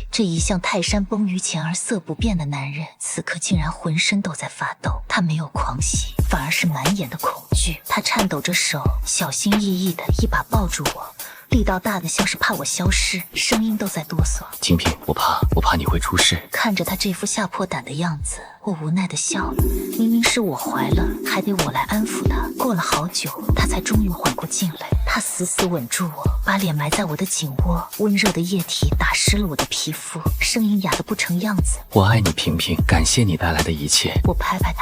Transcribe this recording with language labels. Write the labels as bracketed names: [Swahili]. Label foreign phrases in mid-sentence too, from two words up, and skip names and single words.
[Chinese] 這一向泰山崩於前而色不變的男人，此刻竟然渾身都在發抖。他沒有狂喜，反而是滿眼的恐懼。他顫抖着手，小心翼翼地一把抱住我，力道大的像是怕我消失，聲音都在哆嗦。清平，我怕你會出事。看着他這副嚇破膽的樣子，我無奈地笑了。明明是我懷了，還得我來安撫他。過了好久，他才終於緩過勁來。他死死吻住我，把臉埋在我的頸窩，溫熱的液體打濕了我的皮膚，聲音啞得不成樣子。我愛你，平平，感謝你帶來的一切。